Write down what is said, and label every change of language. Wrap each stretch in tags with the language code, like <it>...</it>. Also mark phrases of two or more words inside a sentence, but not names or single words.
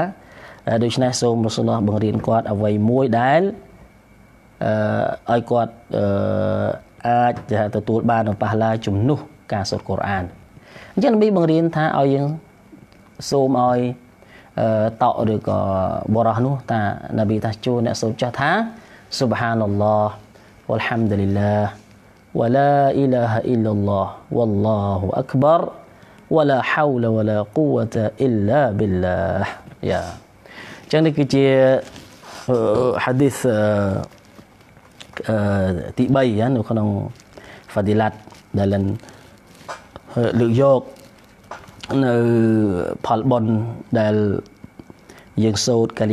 <km>ដូច្នេះសូមរ៉ាស៊ូលឡោះបង្រៀនគាត់អ្វីមួយដែលឲ្យគាត់អាចទទួលបាននៅ ប៉ះឡាជំនួសការសូត្រកូរ៉ានអញ្ចឹងនប៊ីបង្រៀនថាឲ្យយើងសូមឲ្យតក់ឬក៏បរោះនោះតានប៊ីថាជួនអ្នកសូត្រចាស់ថា</km> <ar>سبحان الله والحمد لله ولا إله إلا الله والله أكبر ولا حول ولا قوة إلا بالله</ar> <km>យ៉ាអចឹងនេះគឺជាhadis ទី3នៅក្នុង Fadilat ដែលលើកយកនៅផលបុណ្យដែលយើងសូត្រកាលី</km>